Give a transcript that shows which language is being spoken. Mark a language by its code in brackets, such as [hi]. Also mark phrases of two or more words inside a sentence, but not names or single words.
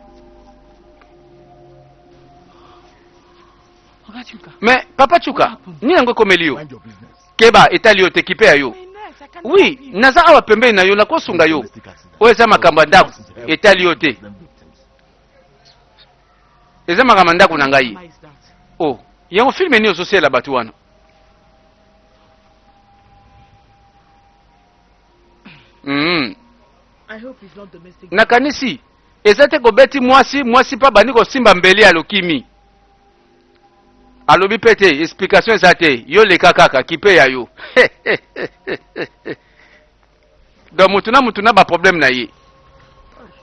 [ln] Mais papa Chuka, ni yango komelio. Keba etalio te kipe ayo. Oui, naza awa pembe na yo na kosunga yo. Oeza makamba ndaku etalio te. Eza makamba ndaku na ngai. Oh, yango filme ni ososiela batu wana. [en] I hope he's not domestic. [ln] Nakanisi, ezate kobeti mwasi pa bani kosimba mbele ya lokimi. Alobi pete, explication ezate, yo leka kaka, kipe ya yo. Donc mutuna ba problème na ye.